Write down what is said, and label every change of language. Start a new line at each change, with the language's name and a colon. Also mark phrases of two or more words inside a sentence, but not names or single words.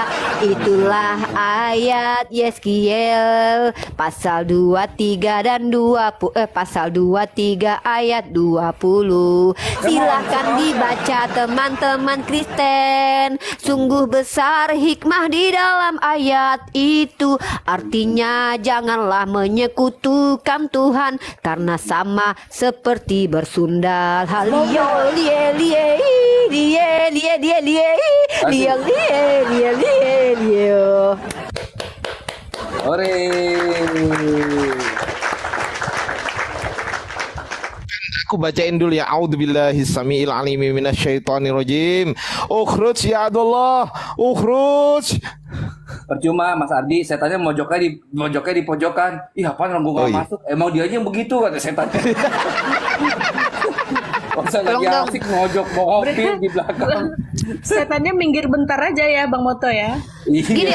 Indonesian: Itulah ayat Yeskiel pasal 23 dan 20 pasal 23 ayat 20. Silahkan dibaca teman-teman Kristen. Sungguh besar hikmah di dalam ayat itu. Artinya janganlah menyekutukan Tuhan, karena sama seperti bersundal. Halio lie lie lie lie lie lie lie lie lie lie. Ore. Aku bacain dulu ya.
Arabic: أعوذ بالله السميع العليم من الشيطان الرجيم. اخرج يا عبد الله. اخرج.
Indonesian: Percuma Mas Ardi, setannya mojoknya di pojokan. Ih, apaan gue Oh, gak iya. masuk? Emang dia aja yang begitu kata setannya. Masa lagi Tolong dong. asik mojok mobil di belakang. Setannya minggir bentar aja ya Bang Moto ya. Gini